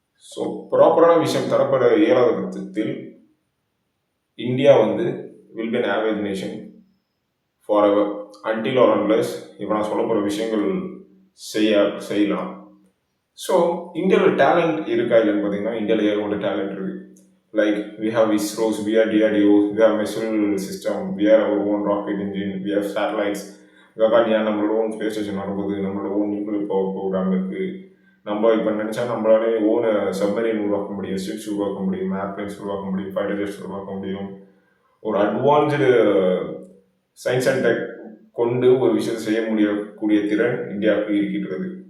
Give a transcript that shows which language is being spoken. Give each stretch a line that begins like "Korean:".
Tamil: So ப்ராப்பரான விஷயம் தரப்பட இயலாத பட்சத்தில் India
English: will be an average nation for ever until or unless
Tamil: இப்போ நான் சொல்ல போகிற விஷயங்கள் செய்யலாம். ஸோ இந்தியாவில் டேலண்ட் இருக்கா இல்லைன்னு பார்த்தீங்கன்னா, இந்தியாவில் ஏகப்பட்ட டேலண்ட் இருக்குது.
English: Like we have ISROs, we have DRDO, we have missile system, we have our own rocket engine, we have satellites.
Tamil: ககானியா நம்மளோட ஓன் ஸ்பேஸ் ஸ்டேஷன் வரும்போது, நம்மளோட ஓன் நியூக்ளியர் பவர் ப்ரோக்ராம் இருக்குது. நம்ம இப்போ நினச்சா நம்மளாலே ஓன் சப்மரீன் உருவாக்க முடியும், ஷிப்ஸ் உருவாக்க முடியும், ஏர்பிளைன்ஸ் உருவாக்க முடியும், ஃபைட்டர் ஜெட்ஸ் உருவாக்க முடியும். ஒரு அட்வான்ஸ்டு சயின்ஸ் அண்ட் டெக் கொண்டு ஒரு விஷயத்தை செய்ய முடியக்கூடிய திறன் இந்தியாவுக்கு இருக்கின்றது.